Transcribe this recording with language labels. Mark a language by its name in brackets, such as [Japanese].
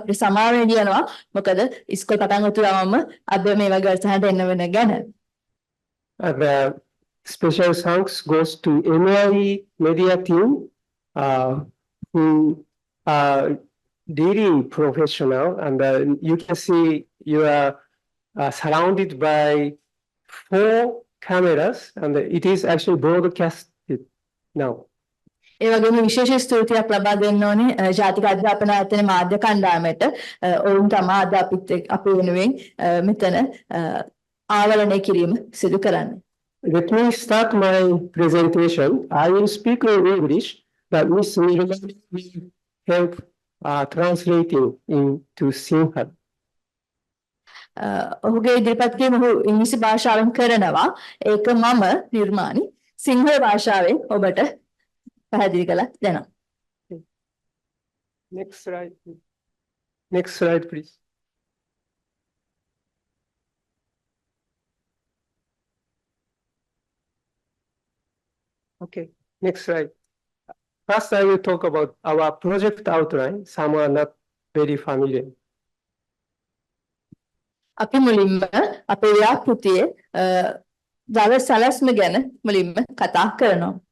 [Sinhala] අපිට සමාවෙන්න කියනවා. මොකද ඉස්කෝල පටන් ගත්ත ගමන්ම අද මේ වගේ වැඩසටහනට එන්න වෙන ගැන. [English] Special thanks goes to NIE media team. Who are really professional, and you can see you are surrounded by 4 cameras, and it is actually broadcasted now. [Sinhala] ඒ වගේම විශේෂ ස්තුතියක් ලබා දෙන්න ඕනේ ජාතික අධ්‍යාපන ආයතන මාධ්‍ය කණ්ඩායමට. ඔවුන් තමයි අද අපේ වෙනුවෙන් මෙතන ආවරණය කිරීම සිදු කරන්නේ. [English] Let me start my presentation. I will speak in English, but Ms. Nirmal will help translating into Sinhala. [Sinhala] ඔහුගේ ඉදිරිපත් කිරීම ඔහු ඉංග්‍රීසි භාෂාවෙන් කරනවා. ඒක මම නිර්මාණි සිංහල භාෂාවෙන් ඔබට පැහැදිලි කරලා දෙනවා. [English] Next slide. Next slide, please. Okay, next slide. First, I will talk about our project outline. Some are not very familiar. [Sinhala] අපි මුලින්ම අපේ ව්‍යාපෘතියේ දල සැලැස්ම ගැන මුලින්ම කතා කරනවා.